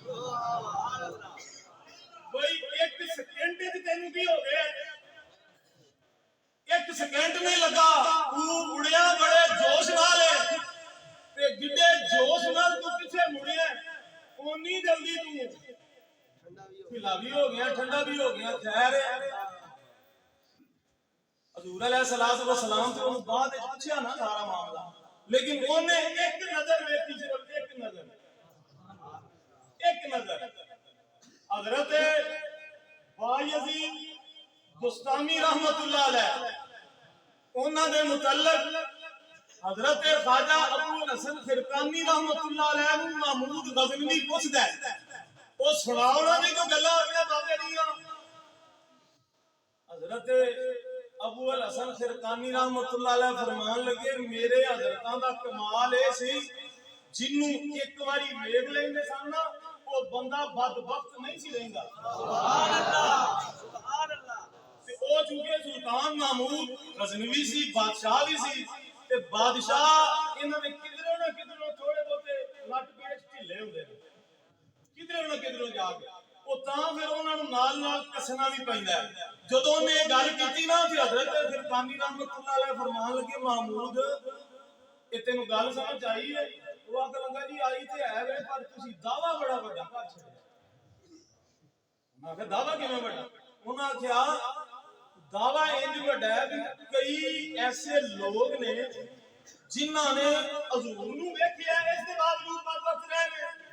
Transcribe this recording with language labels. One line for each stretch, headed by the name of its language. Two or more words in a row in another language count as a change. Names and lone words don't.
Punjabi: ਕੋਈ ਇਕ ਸਕਿੰਟ ਚ ਤੈਨੂੰ ਕੀ ਹੋ ਗਿਆ, ਇਕ ਸਕਿੰਟ ਨਹੀਂ ਲੱਗਾ ਤੂੰ ਉੜਿਆ ਬੜੇ ਜੋਸ਼ ਨਾਲ ਹੈ ਤੇ ਜਿੱਡੇ ਜੋਸ਼ ਨਾਲ ਤੂੰ ਪਿੱਛੇ ਮੁੜਿਆ ਓਨੀ ਜਲਦੀ ਤੂੰ ਢਿੱਲਾ ਭੀ ਹੋ ਗਿਆ, ਠੰਢਾ ਭੀ ਹੋ ਗਿਆ, ठंडा भी हो गया।
Urdu: خیر حضور علیہ السلام تو انہوں نے بعد میں پوچھا نا سارا معاملہ، لیکن انہیں ایک نظر دیکھی، صرف ایک نظر، ایک نظر
Punjabi: देखी, सिर्फ एक नजर, एक नजर हजरत बायजीद बुस्तामी
Arabic: رحمة الله عليه
Punjabi: ਉਨ੍ਹਾਂ ਦੇ ਮੁਤੱਲਿਕ हजरत ख्वाजा अबू हसन फिरकानी
Arabic: رحمة الله عليه
Punjabi: ਨੂੰ ਮਹਿਮੂਦ ਗ਼ਜ਼ਨਵੀ ਪੁੱਛਦਾ ਹੈ ਓ ਸੁਣਾਓ ਨਾ ਜੀ ਕੋਈ ਗੱਲਾਂ ਅਪਣੇ ਬਾਬੇ ਦੀਆਂ। हजरत अबू हसन फिरकानी
Arabic: رحمة الله عليه
Punjabi: ਫ਼ਰਮਾਣ ਲੱਗੇ ਮੇਰੇ ਹਜ਼ਰਤਾਂ ਦਾ ਕਮਾਲ ਏ ਸੀ ਜਿਨ੍ਹੂੰ ਇਕ ਵਾਰੀ ਵੇਖ ਲੈਂਦੇ ਸਨ ਨਾ ਓ ਬੰਦਾ ਬਦਬਖ਼ਤ ਨਹੀਂ ਸੀ ਰਹਿੰਦਾ।
Arabic: سبحان الله سبحان الله.
Punjabi: ਤੇ ਓ ਚੂੰਕਿ ਸੁਲਤਾਨ ਮਹਿਮੂਦ ਗ਼ਜ਼ਨਵੀ ਸੀ, ਬਾਦਸ਼ਾਹ ਭੀ ਸੀ ਤੇ ਬਾਦਸ਼ਾਹ ਇਨ੍ਹਾਂ ਨੇ ਕਿਧਰੋਂ ਨਾ ਕਿਧਰੋਂ ਥੋੜ੍ਹੇ ਬਹੁਤੇ ਲੱਟ ਪੇਟ ਢਿੱਲੇ ਹੁੰਦੇ ਨੇ, ਕਿਧਰੋਂ ਨਾ ਕਿਧਰੋਂ ਜਾ ਕੇ ਓ ਤਾਂ ਫਿਰ ਉਨ੍ਹਾਂ ਨੂੰ ਨਾਲ ਨਾਲ ਕੱਸਣਾ ਭੀ ਪੈਂਦਾ ਹੈ। ਜਦੋਂ ਨੇ ਗੱਲ ਕੀਤੀ ਨਾ ਤੇ ਹਜ਼ਰਤ ਫ਼ਿਰਕਾਨੀ
Arabic: رحمة الله عليه
Punjabi: ਫ਼ਰਮਾਣ ਲੱਗੇ ਮਹਿਮੂਦ ਏ ਤੈਨੂੰ ਗੱਲ ਸਮਝ ਆਈ ਹੈ? ਓ ਆਖਣ ਲੱਗਾ ਜੀ ਆਈ ਤੇ ਹੈ ਵੇ ਪਰ ਤੁਸੀਂ ਦਾਅਵਾ ਬੜਾ ਬੜਾ ਕਰ ਛੱਡਿਆ। ਮੈਂ ਆਖਿਆ ਦਾਅਵਾ ਕਿਵੇਂ ਬੜਾ? ਉਨ੍ਹਾਂ ਆਖਿਆ ਦਾਅਵਾ ਇੰਜ ਬੜਾ ਹੈ ਕਿ ਕਈ ਐਸੇ ਲੋਗ ਨੇ ਜਿਨ੍ਹਾਂ ਨੇ ਹਜ਼ੂਰ ਨੂੰ ਵੇਖਿਆ ਇਸ ਦੇ ਬਾਵਜੂਦ ਬਦਬਖ਼ਤ ਰਹਿ ਗਏ।